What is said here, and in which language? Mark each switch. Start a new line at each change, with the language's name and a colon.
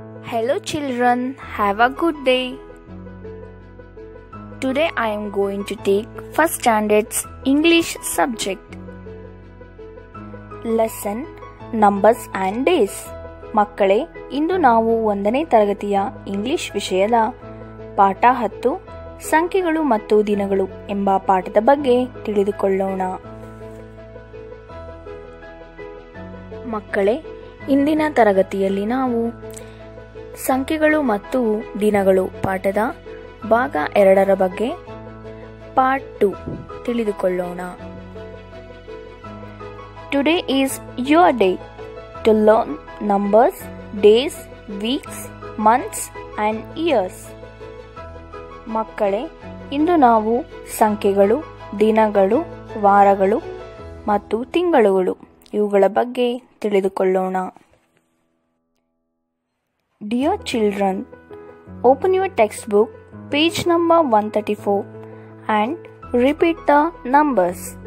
English: Hello children, have a good day. Today I am going to take first standard's English subject. Lesson Numbers and Days.
Kannada: ಮಕ್ಕಳೇ, ಇಂದು ನಾವು 1ನೇ ತರಗತಿಯ English ವಿಷಯದ ಪಾಠ 10 ಸಂಖ್ಯೆಗಳು ಮತ್ತು ದಿನಗಳು ಎಂಬ ಪಾಠದ ಬಗ್ಗೆ ತಿಳಿದುಕೊಳ್ಳೋಣ. ಮಕ್ಕಳೇ, ಇಂದಿನ ತರಗತಿಯಲ್ಲಿ ನಾವು ಸಂಖ್ಯೆಗಳು ಮತ್ತು ದಿನಗಳು ಪಾಠದ ಭಾಗ 2ರ ಬಗ್ಗೆ ಪಾರ್ಟ್ 2 ತಿಳಿದುಕೊಳ್ಳೋಣ.
English: Today is your day to learn numbers, days, weeks, months and years.
Kannada: ಮಕ್ಕಳೇ, ಇಂದು ನಾವು ಸಂಖ್ಯೆಗಳು, ದಿನಗಳು, ವಾರಗಳು ಮತ್ತು ತಿಂಗಳುಗಳು ಇವುಗಳ ಬಗ್ಗೆ ತಿಳಿದುಕೊಳ್ಳೋಣ.
English: Dear children, open your textbook, page number 134 and repeat the numbers.